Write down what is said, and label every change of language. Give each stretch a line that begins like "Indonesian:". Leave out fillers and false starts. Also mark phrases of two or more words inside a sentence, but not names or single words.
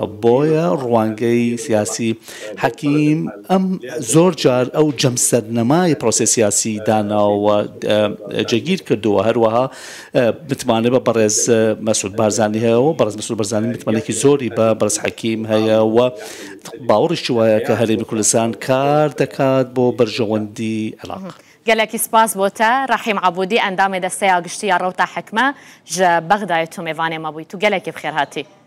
Central Kurdish: بۆیە ڕوانگەی سیاسی حەکیم ئەم زۆر جار ئەو جەمسەرنەمای پرۆسەی سیاسی داناوە جێگیر کردووە. هەروەها متمانە بە بەڕێز مەسعود بارزانی هەیە و بەڕێز مەسعود بارزانی متمانێکی زۆری بە بەڕێز حەکیم هەیە و باوەڕیشی وایە کە هەرێمی کوردستان کار دەکات بۆ بەرژەوەندی عێراق.
Kurdish: gelekî spas bo te Rahîm Abûdî endamê desteya giştî ya Rewta Hekme ji Bexdayê tu mêvanê me bûyî. Tu gelekî bixêr hatî.